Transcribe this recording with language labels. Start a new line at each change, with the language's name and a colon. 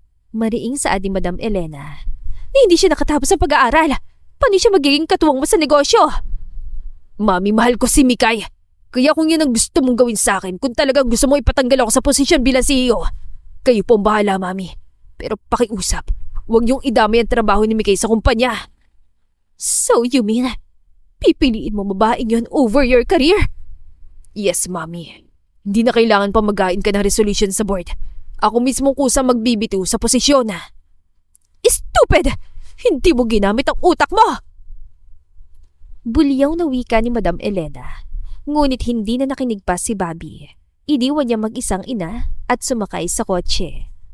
Filipino: Mariing saad ni Madam Elena. Hindi siya nakatapos sa pag-aaral. Paano siya magiging katuwang mo sa negosyo? Mami, mahal ko si Mikay. Kaya kung yan ang gusto mong gawin sa akin, kung talagang gusto mo ipatanggal ako sa posisyon bilang CEO, kayo po ang bahala, Mami. Pero pakiusap, huwag niyong idamay ang trabaho ni Mikay sa kumpanya.
English: So you mean,
Filipino: pipiliin mo babaeng yon
English: over your career? Yes, Mami.
Filipino: Hindi na kailangan pa mag-ain ka ng resolution sa board. Ako mismo kusang magbibitiw sa posisyon.
English: Stupid!
Filipino: Hindi mo ginamit ang utak mo! Bulyaw na wika ni Madam Elena. Ngunit hindi na nakinig pa si Bobby. Iniwan niya mag-isang ina at sumakay sa kotse.